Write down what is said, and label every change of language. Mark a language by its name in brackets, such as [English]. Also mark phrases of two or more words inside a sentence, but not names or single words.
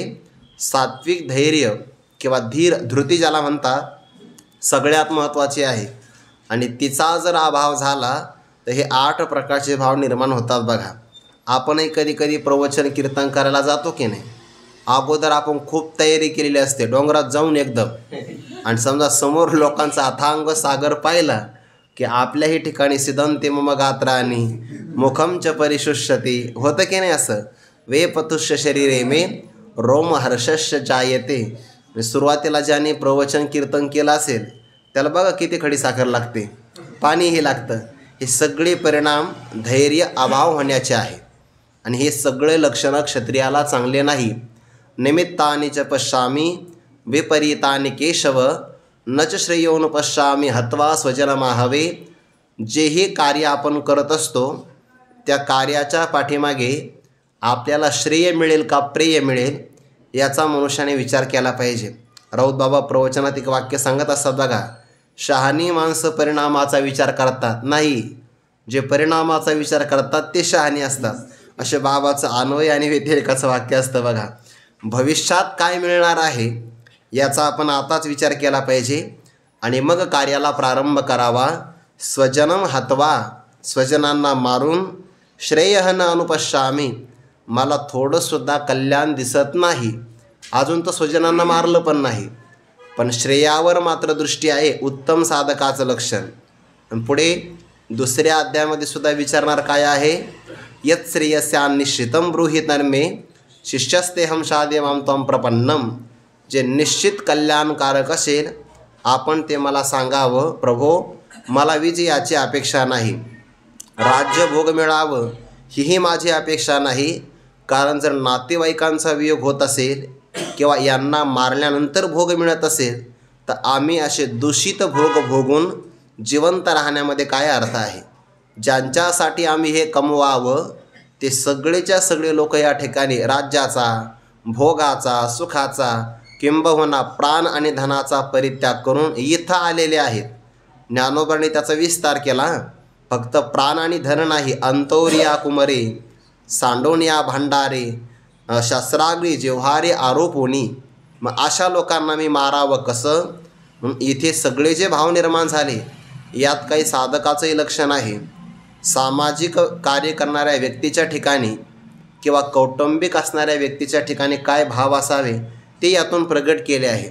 [Marathi] सात्विक धैर्य किंवा धृती ज्याला म्हणतात सगळ्यात महत्त्वाची आहे आणि तिचा जर अभाव झाला तर हे 8 प्रकारचे भाव निर्माण होतात। बघा, आपणही कधी कधी प्रवचन कीर्तन करायला जातो की नाही, अगोदर आपण खूप तयारी केलेली असते डोंगरात जाऊन एकदम, आणि समजा समोर लोकांचा अथांग सागर पाहिला की आपल्याही ठिकाणी [Sanskrit] सिदंति मम गात्राणि मुखं च परिशुष्यति [Marathi] होतं की नाही असं। [Sanskrit] वेपतुश्च शरीरे मे रोमहर्षश्च जायते। [Marathi] सुरुवातीला ज्याने प्रवचन कीर्तन केलं असेल त्याला बघा किती खडी साखर लागते, पाणीही लागतं। हे सगळे परिणाम धैर्य अभाव होण्याचे आहे आणि हे सगळे लक्षणं क्षत्रियाला चांगले नाही। [Sanskrit] निमित्तानि च पश्यामि विपरीतानि केशव न च श्रेयोन पश्यामि हत्वा स्वजनमाहवे। [Marathi] जेही कार्य आपण करत असतो त्या कार्याच्या पाठीमागे आपल्याला श्रेय मिळेल का प्रेय मिळेल याचा मनुष्याने विचार केला पाहिजे। राऊत बाबा प्रवचनात एक वाक्य सांगत असतात बघा, शहाणी माणसं परिणामाचा विचार करतात नाही, जे परिणामाचा विचार करतात ते शहाणी असतात, असे बाबाचं अन्वय आणि व्यतिरेकाचं वाक्य असतं बघा। भविष्यात काय मिळणार आहे याचा आपण आताच विचार केला पाहिजे आणि मग कार्याला प्रारंभ करावा. [Sanskrit] स्वजनम हत्वा, [Marathi] स्वजनांना मारून [Sanskrit] श्रेयः न अनुपश्यामी, [Marathi] मला थोडंसुद्धा कल्याण दिसत नाही. अजून तर स्वजनांना मारलं पण नाही, पण श्रेयावर मात्र दृष्टी आहे, उत्तम साधकाचं लक्षण. आणि पुढे दुसऱ्या अध्यायामध्ये सुद्धा विचारणार काय आहे, [Sanskrit] यत् श्रेयस्यान्निश्चितं ब्रूहि तन्मे शिष्यस्तेहं शादेवां त्वं प्रपन्नम. [Marathi] जे निश्चित कल्याणकारक असेल आपण ते मला सांगावं. प्रभो, मला विजयाची अपेक्षा नाही, राज्य भोग मिळावं हीही माझी अपेक्षा नाही. कारण जर नातेवाईकांचा वियोग होत असेल किंवा यांना मारल्यानंतर भोग मिळत असेल तर आम्ही असे दूषित भोग भोगून जिवंत राहण्यामध्ये काय अर्थ आहे. ज्यांच्यासाठी आम्ही हे कमवावं ते सगळेच्या सगळे लोक या ठिकाणी राज्याचा, भोगाचा, सुखाचा किंबहुना प्राण आणि धनाचा परित्याग करून इथं आलेले आहेत. ज्ञानोबांनी त्याचा विस्तार केला. फक्त प्राण आणि धन नाही, अंतोरिया कुमरे, सांडोनिया भांडारे, शस्त्राग्री जिव्हारे आरोपोनी. मग अशा लोकांना मी मारावं कसं. म्हणून इथे सगळे जे भाव निर्माण झाले यात काही साधकाचंही लक्षण आहे. सामाजिक कार्य करणाऱ्या व्यक्तीच्या ठिकाणी किंवा कौटुंबिक असणाऱ्या व्यक्तीच्या ठिकाणी काय भाव असावे ते यातून प्रगट केले आहे.